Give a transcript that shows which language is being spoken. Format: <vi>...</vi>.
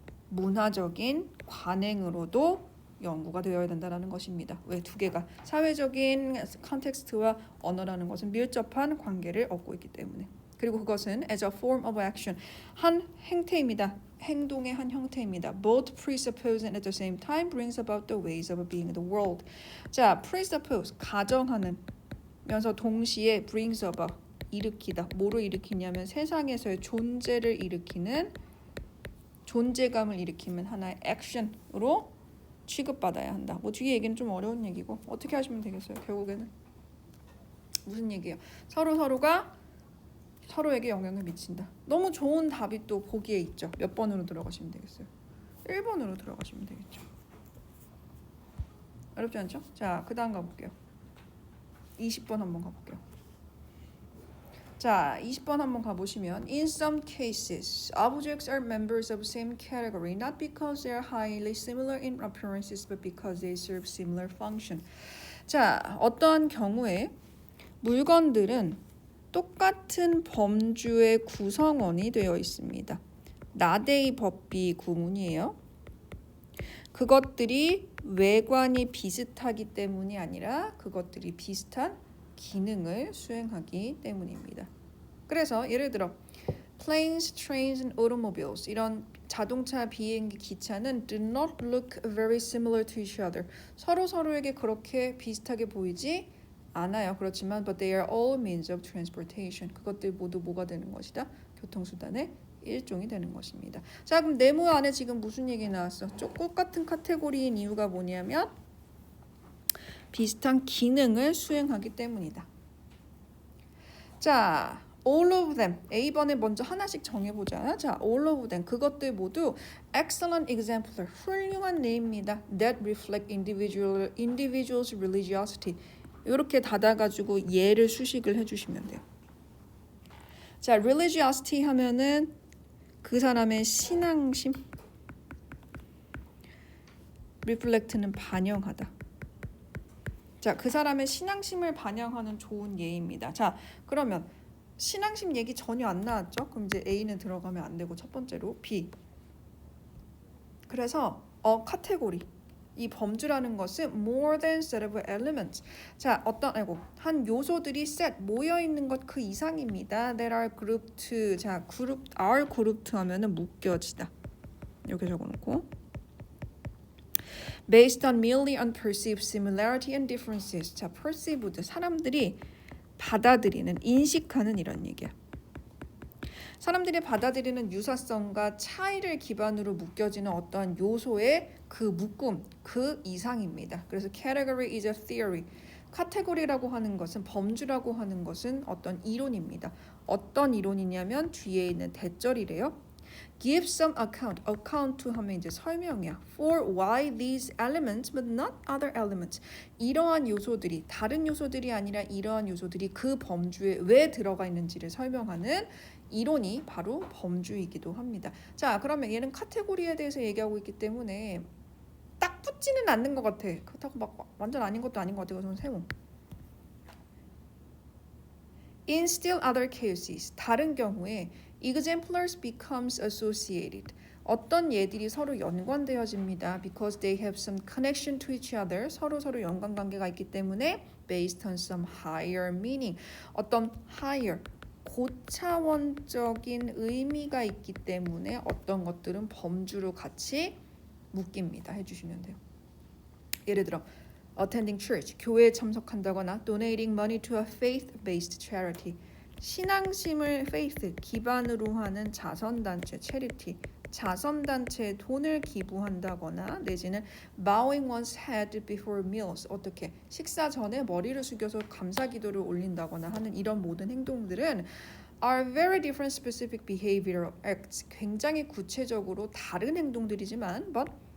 <ko>문화적인 관행으로도 연구가 되어야 된다는 것입니다. 왜? 두 개가 사회적인 컨텍스트와 언어라는 것은 밀접한 관계를 얻고 있기 때문에. 그리고 그것은</ko> <en>as a form of action,</en> <ko>한 행태입니다. 행동의 한 형태입니다.</ko> <en>Both presuppose and at the same time brings about the ways of being in the world.</en> <ko>자, presuppose, 가정하는 면서 동시에 brings about, 일으키다. 뭐로 일으키냐면 세상에서의 존재를 일으키는 존재감을 일으키는 하나의 액션으로 취급받아야 한다. 뭐 뒤에 얘기는 좀 어려운 얘기고 어떻게 하시면 되겠어요? 결국에는 무슨 얘기예요? 서로가 서로에게 영향을 미친다. 너무 좋은 답이 또 보기에 있죠. 몇 번으로 들어가시면 되겠어요? 1번으로 들어가시면 되겠죠. 어렵지 않죠? 자, 그 다음 가볼게요. 20번 한번 가볼게요. 자, 20번 한번 가보시면</ko> <en>In some cases, objects are members of same category not because they are highly similar in appearances but because they serve similar function.</en> <ko>자, 어떠한 경우에 물건들은 똑같은 범주의 구성원이 되어 있습니다. 나데이 법비 구문이에요. 그것들이 외관이 비슷하기 때문이 아니라 그것들이 비슷한 기능을 수행하기 때문입니다. 그래서 예를 들어</ko> <en>planes, trains, and automobiles</en> <ko>이런 자동차, 비행기, 기차는</ko> <en>do not look very similar to each other.</en> <ko>서로에게 그렇게 비슷하게 보이지 않아요. 그렇지만</ko> <en>but they are all means of transportation.</en> <ko>그것들 모두 뭐가 되는 것이다? 교통수단의 일종이 되는 것입니다. 자, 그럼 네모 안에 지금 무슨 얘기 나왔어? 똑같은 카테고리인 이유가 뭐냐면 비슷한 기능을 수행하기 때문이다.</ko> <en>자, all of them.</en> <ko>A번에 먼저 하나씩 정해보자. 자,</ko> <en>all of them.</en> <ko>그것들 모두</ko> <en>excellent exemplar.</en> <ko>훌륭한 예입니다.</ko> <en>That reflect individual's religiosity.</en> <ko>이렇게 닫아가지고 예를 수식을 해주시면 돼요. 자, religiosity 하면은 그 사람의 신앙심. reflect는 반영하다. 자, 그 사람의 신앙심을 반영하는 좋은 예입니다. 자, 그러면 신앙심 얘기 전혀 안 나왔죠? 그럼 이제 A는 들어가면 안 되고 첫 번째로 B. 그래서 카테고리. 이 범주라는 것은</ko> <en>more than set of elements.</en> <ko>자, 한 요소들이 set 모여 있는 것 그 이상입니다.</ko> <en>That are grouped. 자, are grouped</en> <ko>하면은 묶여지다. 이렇게 적어놓고.</ko> <en>Based on merely unperceived similarity and differences.</en> <ko>자, perceived 사람들이 받아들이는, 인식하는 이런 얘기야. 사람들이 받아들이는 유사성과 차이를 기반으로 묶여지는 어떠한 요소의 그 묶음, 그 이상입니다.</ko> <en>그래서 category is a theory.</en> <ko>카테고리라고 하는 것은, 범주라고 하는 것은 어떤 이론입니다. 어떤 이론이냐면 뒤에 있는 대절이래요.</ko> <en>Give some account.</en> <ko>account 하면 이제 설명이야.</ko> <en>For why these elements but not other elements.</en> <ko>이러한 요소들이 다른 요소들이 아니라 이러한 요소들이 그 범주에 왜 들어가 있는지를 설명하는 이론이 바로 범주이기도 합니다. 자, 그러면 얘는 카테고리에 대해서 얘기하고 있기 때문에 딱 붙지는 않는 것 같아. 그렇다고 막 완전 아닌 것도 아닌 것 같아요. 저는 세모.</ko> <en>In still other cases.</en> <ko>다른 경우에</ko> <en>exemplars becomes associated.</en> <ko>어떤 예들이 서로 연관되어집니다.</ko> <en>Because they have some connection to each other.</en> <ko>서로 연관관계가 있기 때문에</ko> <en>based on some higher meaning.</en> <ko>어떤 higher, 고차원적인 의미가 있기 때문에 어떤 것들은 범주로 같이 묶입니다. 해주시면 돼요. 예를 들어</ko> <en>attending church,</en> <ko>교회에 참석한다거나</ko> <en>donating money to a faith-based charity.</en> <ko>신앙심을 faith 기반으로 하는 자선단체</ko> <en>charity</en> <ko>자선단체에 돈을 기부한다거나 내지는</ko> <en>bowing one's head before meals</en> <ko>어떻게 식사 전에 머리를 숙여서 감사기도를 올린다거나 하는 이런 모든 행동들은</ko> <en>are very different specific behavioral acts</en> <ko>굉장히 구체적으로 다른 행동들이지만</ko> <en>but</en>